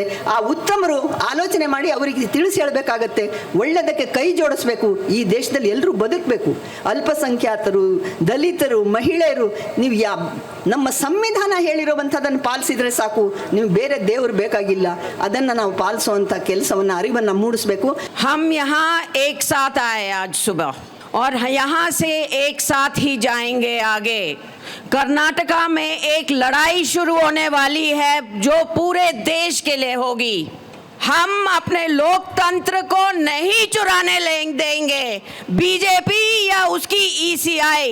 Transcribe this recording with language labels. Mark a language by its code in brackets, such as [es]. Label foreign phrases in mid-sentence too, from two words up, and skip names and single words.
[kn] ಆ ಉತ್ತಮರು ಆಲೋಚನೆ ಮಾಡಿ ಅವರಿಗೆ ತಿಳಿಸಿ ಹೇಳಬೇಕಾಗತ್ತೆ, ಒಳ್ಳೆಯದಕ್ಕೆ ಕೈ ಜೋಡಿಸ್ಬೇಕು. ಈ ದೇಶದಲ್ಲಿ ಎಲ್ಲರೂ ಬದುಕಬೇಕು. ಅಲ್ಪಸಂಖ್ಯಾತರು, ದಲಿತರು, ಮಹಿಳೆಯರು, ನೀವು ನಮ್ಮ ಸಂವಿಧಾನ ಹೇಳಿರುವಂಥದ್ದನ್ನು ಪಾಲಿಸಿದರೆ ಸಾಕು, ನೀವು ಬೇರೆ ದೇವರು ಬೇಕಾಗಿಲ್ಲ. ಅದನ್ನು ನಾವು ಪಾಲಿಸುವಂಥ ಕೆಲಸವನ್ನು, ಅರಿವನ್ನು ಮೂಡಿಸಬೇಕು. [hi] हम यहाँ एक साथ आए आज सुबह और यहाँ से एक साथ ही जाएंगे आगे. कर्नाटका में एक लड़ाई शुरू होने वाली है जो पूरे देश के लिए होगी. हम अपने लोकतंत्र को नहीं चुराने देंगे बीजेपी या उसकी ईसीआई.